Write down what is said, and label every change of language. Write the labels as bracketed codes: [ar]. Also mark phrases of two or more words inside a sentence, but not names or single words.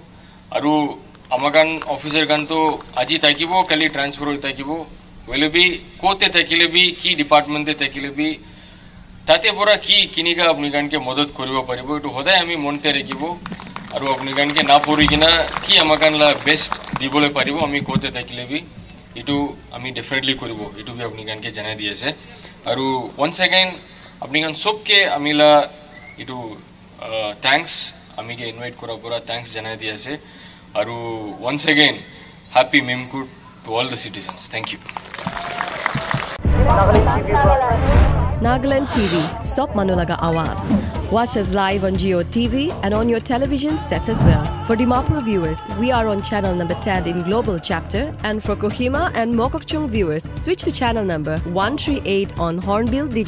[nag] aru amakan officer gan to aji takibo kali transfer hoi takibo wele bi kote takile bi ki department te takile bi tate pura ki kinika apni gan ke madad koribo paribo itu hodai ami monte rakibo aru apni gan ke na porigina ki amakan la best dibole paribo ami kote takile bi itu ami definitely koribo itu bi apni gan ke janai diase aru [en] once again [nag] apni gan sob ke amila itu thanks ami ke invite kora pura thanks janai diase aru [en] once again happy Memkut to all the citizens. Thank you. Nagaland TV, Sop Manulaga Awas. Watch us live on Geo TV and on your television sets as well. For Dimapur viewers, we are on channel number 10 in Global Chapter, and for Kohima and Mokokchung viewers, switch to channel number 138 on Hornbill Digital.